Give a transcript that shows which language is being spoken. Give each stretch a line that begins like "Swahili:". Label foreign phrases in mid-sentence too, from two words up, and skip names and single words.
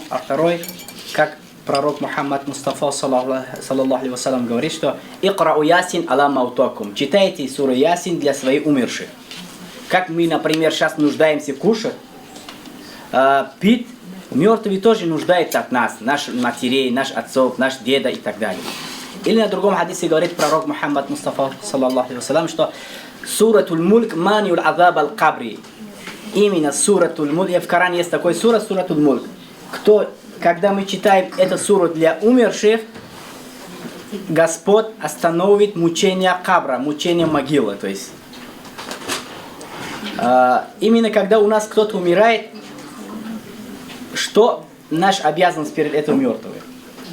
Russian: А второе, как пророк Мухаммад Мустафа,
Arabic: صلى الله عليه وسلم,
Russian: говорит, что
Arabic: «اقرؤوا يس على موتاكم».
Russian: Читайте суру Ясин для своих умерших. Как мы, например, сейчас нуждаемся кушать, пить, мертвые тоже нуждаются от нас, наших матерей, наших отцов, наших деда и так далее. Или на другом хадисе говорит пророк Мухаммад Мустафа,
Arabic: صلى الله عليه وسلم, что «سورة الملك مانعة عذاب القبر».
Russian: Именно суратуль мульк, в Коране есть такой сура, суратуль мульк. Когда мы читаем эту суру для умерших, Господь остановит мучение кабра, мучение могилы. То есть, именно когда у нас кто-то умирает, что наш обязанность перед этим мертвым?